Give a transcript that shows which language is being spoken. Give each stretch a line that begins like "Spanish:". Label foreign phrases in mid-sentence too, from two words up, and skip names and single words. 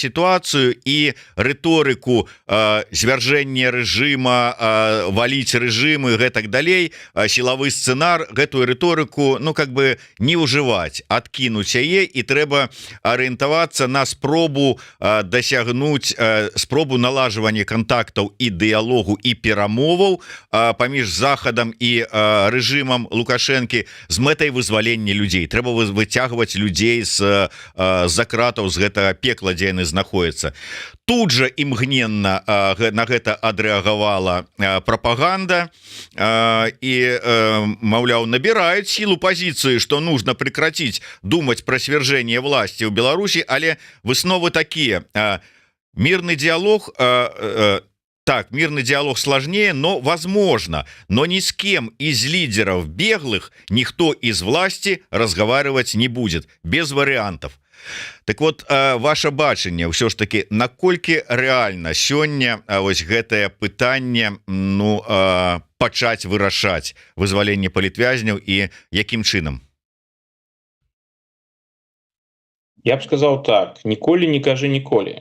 Belarusian: сітуацыю і рыторыку звяржэння рэжыма, валіць рэжымы, гэтак далей, сілавы сцэнар, гэтую рыторыку, ну,
Russian: как бы
Belarusian: не ўжываць, адкінуць яе, і трэба арыентавацца на спробу дасягнуць, спробу налажвання контактаў і дыялогу і перамоваў паміж захадам і рэжымам Лукашэнкі з мэтай вызвалення людзей. Трэба выцягваць людзей з-за кратаў, з гэтага пекла, дзе яны знаходзяцца. Тут жа імгненна на гэта адрэагавала прапаганда і, маўляў, набіраюць сілу пазіцыі, што
Russian: нужно прекратить думать про свержение власти
Belarusian: ў Беларусі, але высновы такія:
Russian: мирный диалог, так, мирный диалог сложнее, но возможно, но ни с кем из лидеров беглых никто из власти разговаривать не будет, без вариантов. Так вот,
Belarusian: ваше бачанне ўсё ж таки, наколькі рэальна сёння вось гэтае пытанне, ну, пачаць вырашаць вызваленне палітвязняў і якім чынам?
Russian: Я б сказал так:
Belarusian: ніколі не кажы ніколі.